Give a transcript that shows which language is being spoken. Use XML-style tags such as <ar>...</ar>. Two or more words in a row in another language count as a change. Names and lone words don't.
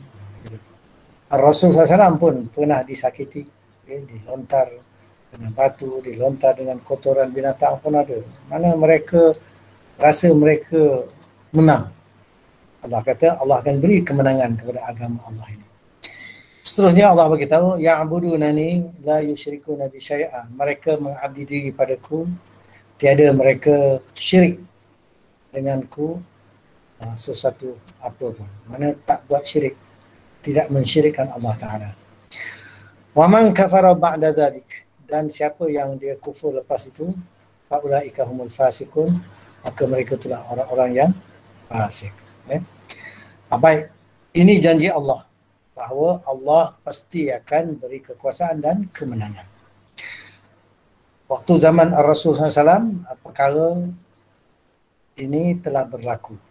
<ms>Rasul SAW pun pernah disakiti, dilontar dengan batu, dilontar dengan kotoran binatang pun ada. Mana mereka rasa mereka menang. Allah kata Allah akan beri kemenangan kepada agama Allah ini. Seterusnya Allah beritahu,</ms> <ar>يعبدونني لا يشركون بي شيئا.</ar> <ms>Mereka mengabdi diri padaku, tiada mereka syirik denganku sesuatu apa pun. Mana tak buat syirik, tidak mensyirikkan Allah Ta'ala.</ms> <ar>ومن كفر بعد ذلك,</ar> <ms>dan siapa yang dia kufur lepas itu,</ms> <ar>فأولئك هم الفاسقون,</ar> <ms>maka mereka itulah orang-orang yang fasik. Baik, ini janji Allah bahawa Allah pasti akan beri kekuasaan dan kemenangan. Waktu zaman Rasul SAW, perkara ini telah berlaku.</ms>